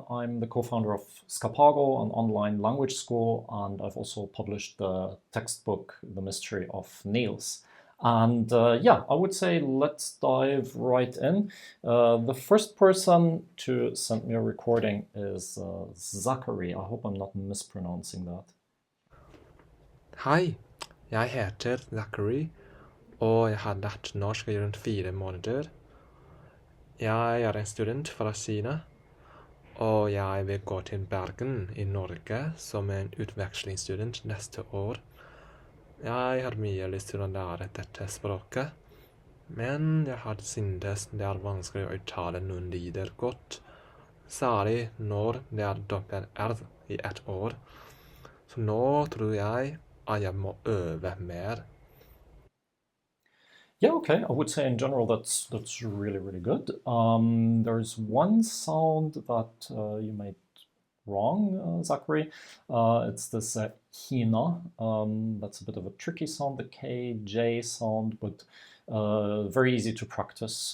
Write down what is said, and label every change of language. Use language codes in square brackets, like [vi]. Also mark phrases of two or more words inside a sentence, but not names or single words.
[en] I'm the co-founder of Scapago, an online language school, and I've also published the textbook, The Mystery of Niels. And yeah, I would say let's dive right in. The first person to send me a recording is Zachary. I hope I'm not mispronouncing that. [no] Hei, jeg heter Zachary, og jeg har lært norsk i rundt 4 måneder. Jeg er en student fra Kina, og jeg vil gå til Bergen i Norge som en utvekslingsstudent neste år. Jeg har mye lyst til å lære dette språket, men jeg har syntes det er vanskelig å uttale noen lyder godt, særlig når det er dobbelt-r i ett år. Så nå tror jeg at jeg må øve mer. [en] Yeah, okay. I would say in general that's really good. There's one sound that you made wrong, Zachary. It's this hina. That's a bit of a tricky sound, the K-J sound, but very easy to practice.